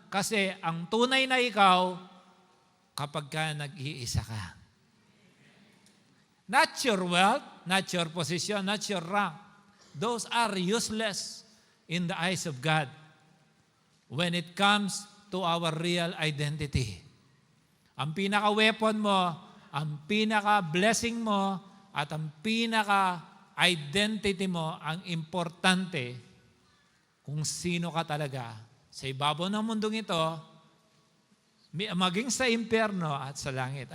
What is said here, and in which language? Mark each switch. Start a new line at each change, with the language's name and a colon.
Filipino: Kasi ang tunay na ikaw, kapag ka nag-iisa ka.
English: Not your wealth, not your position, not your rank. Those are useless in the eyes of God when it comes to our real identity.
Filipino: Ang pinaka-weapon mo, ang pinaka-blessing mo, at ang pinaka-identity mo, ang importante kung sino ka talaga. Sa ibabaw ng mundong ito, maging sa impyerno at sa langit.